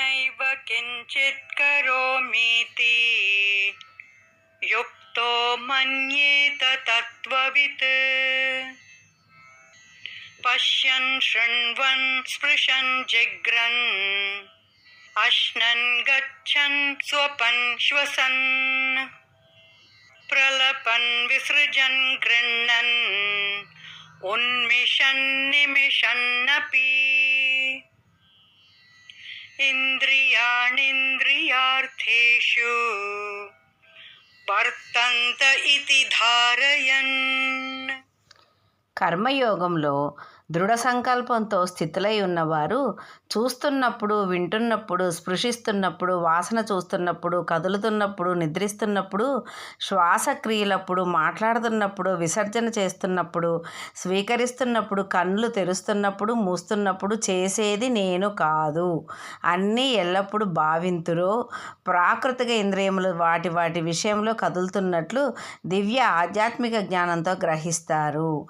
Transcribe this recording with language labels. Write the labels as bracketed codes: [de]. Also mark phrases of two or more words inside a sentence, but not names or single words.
[sa] किञ्चित् करोमीति युक्तो मन्येत तत्त्ववित् पश्यन् शृण्वन् स्पृशन् जिघ्रन् अश्नन् गच्छन् स्वपन् श्वसन् प्रलपन् विसृजन् गृह्णन् उन्मिषन् निमिषन्नपि इंद्रियाणीन्द्रियार्थेषु వర్తంత ఇతి ధారయన్. [te] కర్మయోగంలో దృఢ సంకల్పంతో స్థితులై ఉన్నవారు చూస్తున్నప్పుడు, వింటున్నప్పుడు, స్పృశిస్తున్నప్పుడు, వాసన చూస్తున్నప్పుడు, కదులుతున్నప్పుడు, నిద్రిస్తున్నప్పుడు, శ్వాసక్రియలప్పుడు, మాట్లాడుతున్నప్పుడు, విసర్జన చేస్తున్నప్పుడు, స్వీకరిస్తున్నప్పుడు, కళ్ళు తెరుస్తున్నప్పుడు, మూస్తున్నప్పుడు చేసేది నేను కాదు అన్నీ ఎల్లప్పుడూ భావింతురో ప్రాకృతిక ఇంద్రియములు వాటి వాటి విషయంలో కదులుతున్నట్లు దివ్య ఆధ్యాత్మిక జ్ఞానంతో గ్రహిస్తారు.